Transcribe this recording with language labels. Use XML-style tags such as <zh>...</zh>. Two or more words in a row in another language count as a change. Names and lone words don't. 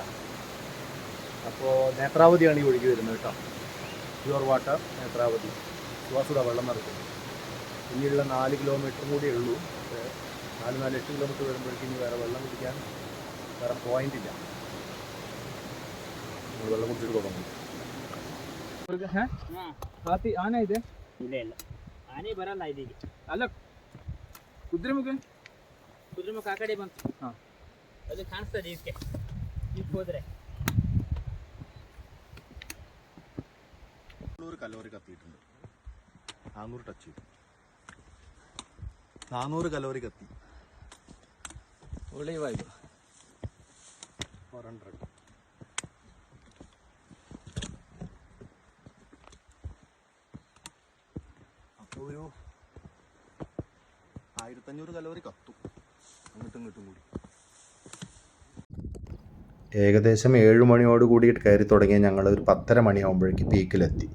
<ml>അപ്പോൾ നേത്രാവതിയാണ് ഈ ഒഴുകി വരുന്നത് കേട്ടോ.</ml> <en>pure water</en> <ml>നേത്രാവതി. സുവാസുട വെള്ളം നിറയ്ക്കും. ഇനിയുള്ള 4 കിലോമീറ്റർ കൂടിയേ ഉള്ളൂ. 4-8 കിലോമീറ്റർ വരുമ്പോഴേക്കും ഇനി വേറെ വെള്ളം കുടിക്കാൻ വേറെ പോയിന്റ് ഇല്ല. വെള്ളം കുടിച്ചിട്ട് തുടങ്ങും.</ml> <kn>ಆನೆ ಇದೆ? ಇಲ್ಲ ಆನೆ ಬರಲ್ಲ ಇದೀಗ. ಅಲ್ಲ ಕುದುರೆಮುಖ ಆ ಕಡೆ ಬಂತು. ಅದು ಕಾಣಿಸ್ತದೆ ಇದಕ್ಕೆ. ಈಗ ಹೋದ್ರೆ</kn> <ml>കലോറി കത്തിയിട്ടുണ്ട്. 400 ടച്ച് ചെയ്തു. 400 കലോറി കത്തി.</ml> <kn>ಒಳ್ಳೆಯ ವಾಯು. 400.</kn> <ml>അപ്പോൾ ഒരു 1500 കലോറി കത്തും അങ്ങോട്ടും ഇങ്ങോട്ടും കൂടി. ഏകദേശം 7 മണിയോട് കൂടിയിട്ട് കയറി തുടങ്ങിയ ഞങ്ങൾ ഒരു 10:30 മണിയാകുമ്പോഴേക്ക് പീക്കിലെത്തി.</ml>